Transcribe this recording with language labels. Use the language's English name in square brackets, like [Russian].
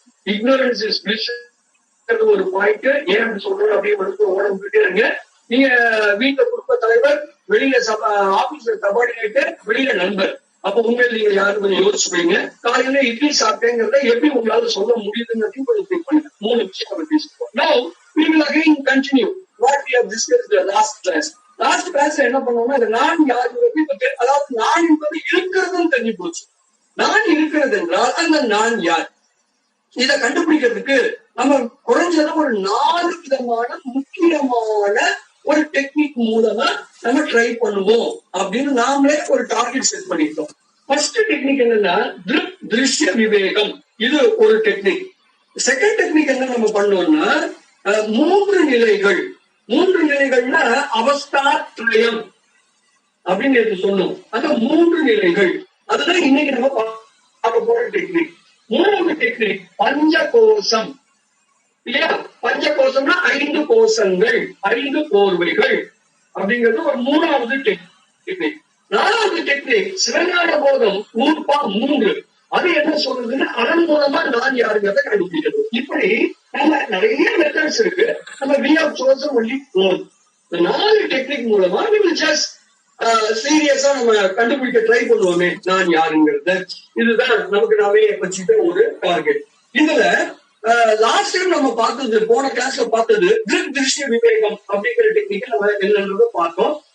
[English] ignorance is bliss [Tamil] ஒரு point. ஏன் சொல்றோம் அப்படியே ஓடிக்கிட்டே இருங்க. நீங்க வீட்டுல குடும்ப தலைவர், வெளியில ஆபீஸ்ல சபார்டினேட், வெளியில நண்பர். அப்ப உண்மையில நீங்க யாரும் கொஞ்சம் யோசிச்சு போயிங்க. காலையில இட்லி சாப்பிட்டேங்கிறத எப்படி உங்களால சொல்ல முடியுதுன்னு கொஞ்சம் திங்க் பண்ணுங்க. 3 விஷயம் நம்ம பேசிப்போம். [English] Now we will again continue what we have discussed in the last class. [Tamil] Last கிளாஸ்ல என்ன பண்ணுவோம்னா, நான் யாரு, அதாவது நான் என்பது இருக்கிறதுன்னு தெரிஞ்சு போச்சு. நான் இருக்கிறது என்றால் அந்த நான் யார்? இதை கண்டுபிடிக்கிறதுக்கு நம்ம குறைஞ்சது ஒரு 4 விதமான முக்கியமான ஒரு டெக்னிக் மூலமா நம்ம ட்ரை பண்ணுவோம் அப்படின்னு நாமளே ஒரு டார்கெட் செட் பண்ணிட்டோம். ஃபர்ஸ்ட் டெக்னிக் என்னன்னா திருஷ்ய விவேகம். இது ஒரு டெக்னிக். செகண்ட் டெக்னிக் என்ன நம்ம பண்ணோம்னா 3 நிலைகள். 3 நிலைகள்னா அவஸ்தாத்ரயம் அப்படின்னு சொன்னோம். அந்த 3 நிலைகள் அதுதான் இன்னைக்கு நம்ம பார்க்க போற டெக்னிக். 3வது டெக்னிக் பஞ்சகோசம் இல்லையா? பஞ்சகோசம்னா 5 கோஷங்கள், 5 கோர்வைகள் அப்படிங்கிறது ஒரு 3வது டெக்னிக். 4வது டெக்னிக் சிவஞான போதம் 3 அது என்ன சொல்றதுன்னா அதன் மூலமா நான் யாருங்கிறத கண்டுபிடிக்கிறது. இப்படி நம்ம நிறைய மெத்தட்ஸ் இருக்கு. [English] நம்ம we have chosen only 4. [Tamil] இந்த 4 டெக்னிக் மூலமா [English] we will just [Tamil] சீரியஸா நம்ம கண்டுபிடிக்க ட்ரை பண்ணுவோமே நான் யாருங்கிறது. இதுதான் நமக்கு நாமே வச்சுட்ட ஒரு டார்கெட். இதுல லாஸ்ட் டைம் நம்ம பார்த்தது, போன கிளாஸ்ல பார்த்தது திருஷ்ய விவேகம் அப்படிங்கிற டெக்னிக் நம்ம என்னன்றத பார்த்தோம்.